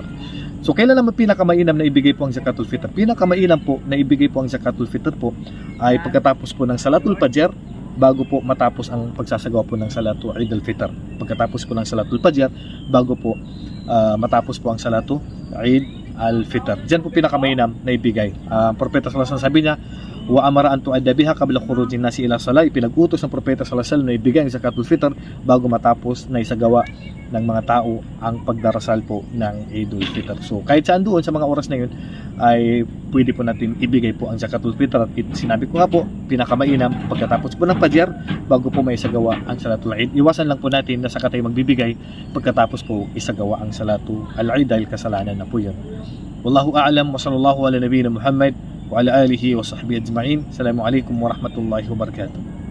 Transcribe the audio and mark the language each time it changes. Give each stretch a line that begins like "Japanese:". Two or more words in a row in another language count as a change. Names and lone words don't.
Filipino: So, kailan naman pinakamainam na ibigay po ang
Arabic: زكاة الفطر?
Filipino: Pinakamainam po na ibigay po ang
Arabic: زكاة الفطر
Filipino: po ay pagkatapos po ng
Arabic: صلاة الفجر,
Filipino: bago po matapos ang pagsasagawa po ng
Arabic: صلاة عيد الفطر.
Filipino: Pagkatapos po ng
Arabic: صلاة الفجر,
Filipino: bago po matapos po ang
Arabic: صلاة عيد الفطر.
Filipino: Diyan po pinakamainam na ibigay. Propeta
Arabic: صلى الله عليه وسلم
Filipino: sabi niya,
Arabic: وأمر أن تؤدى بها قبل خروج الناس إلى الصلاة.
Filipino: Ipinag-utos ng propeta
Arabic: صلى الله عليه وسلم
Filipino: na ibigay ang
Arabic: زكاة الفطر
Filipino: bago matapos na isagawa ng mga tao ang pagdarasal po ng
Arabic: عيد الفطر.
Filipino: So kahit saan doon sa mga oras na yun ay pwede po natin ibigay po ang
Arabic: زكاة الفطر.
Filipino: At sinabi ko nga po, pinakamainam pagkatapos po ng Fajr bago po may isagawa ang
Arabic: صلاة العيد.
Filipino: Iwasan lang po natin na saka tayo magbibigay pagkatapos po isagawa ang
Arabic: صلاة العيد
Filipino: dahil kasalanan na po yun.
Arabic: والله أعلم وصلى الله على نبينا محمد وعلى آله وصحبه أجمعين. السلام عليكم ورحمة الله وبركاته.